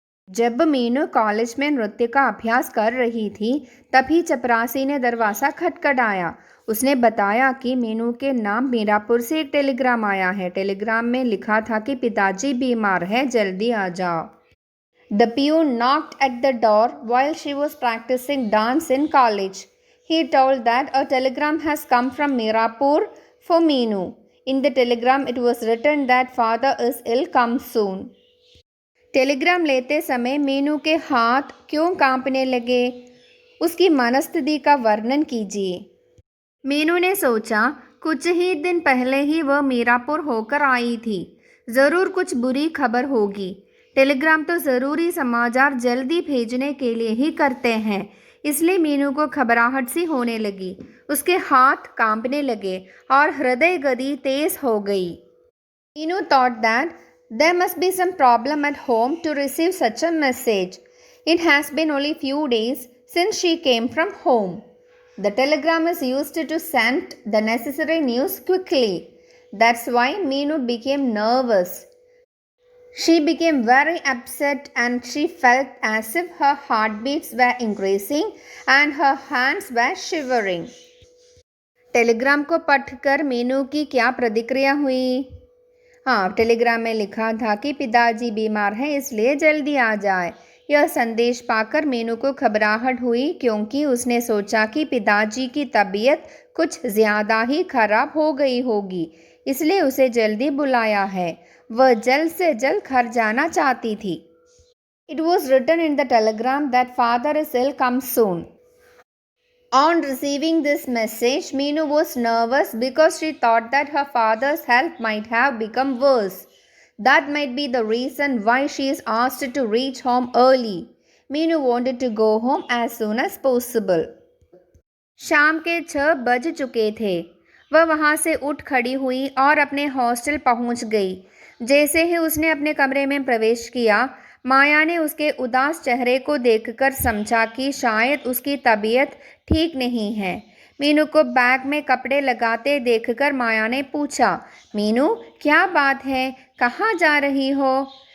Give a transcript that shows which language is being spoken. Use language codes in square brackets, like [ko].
[hi] जब मीनू कॉलेज में नृत्य का अभ्यास कर रही थी, तभी चपरासी ने दरवाज़ा खटखटाया। उसने बताया कि मीनू के नाम मीरापुर से एक टेलीग्राम आया है। टेलीग्राम में लिखा था कि पिताजी बीमार है, जल्दी आ जाओ। [en] The peon knocked at the door while she was practicing dance in college. He told that a telegram has come from Mirapur for Meenu. In the telegram, it was written that father is ill, come soon. [hi] Telegram लेते समय मीनू के हाथ क्यों कांपने लगे? उसकी मनस्थिति का वर्णन कीजिए। मीनू ने सोचा, कुछ ही दिन पहले ही वह मीरापुर होकर आई थी। ज़रूर कुछ बुरी खबर होगी। टेलीग्राम तो ज़रूरी समाचार जल्दी भेजने के लिए ही करते हैं। इसलिए मीनू को घबराहट सी होने लगी। उसके हाथ कांपने लगे और हृदय गति तेज हो गई। [en] Meenu thought that there must be some problem at home to receive such a message. It has been only few days since she came from home. The telegram is used to send the necessary news quickly. That's why Meenu became nervous. She became very upset and she felt as if her heartbeats were increasing and her hands were shivering. [hi] Telegram को पढ़कर मीनू की क्या प्रतिक्रिया हुई? हाँ, Telegram में लिखा था कि पिताजी बीमार हैं, इसलिए जल्दी आ जाए। यह संदेश पाकर मीनू को घबराहट हुई क्योंकि उसने सोचा कि पिताजी की तबीयत कुछ ज़्यादा ही खराब हो गई होगी, इसलिए उसे जल्दी बुलाया है। वह जल्द से जल्द घर जाना चाहती थी। [en] It was written in the telegram that father is ill, come soon. On receiving this message, Meenu was nervous because she thought that her father's health might have become worse. That might be the reason why she is asked to reach home early. Meenu wanted to go home as soon as possible. [hi] शाम के 6 बज चुके थे। वह वहाँ से उठ खड़ी हुई और अपने हॉस्टल पहुँच गई। जैसे ही उसने अपने कमरे में प्रवेश किया, माया ने उसके उदास चेहरे को देखकर समझा कि शायद उसकी तबीयत ठीक नहीं है। मीनू को बैग में कपड़े लगाते देखकर माया ने पूछा, मीनू क्या बात है, कहाँ जा रही हो?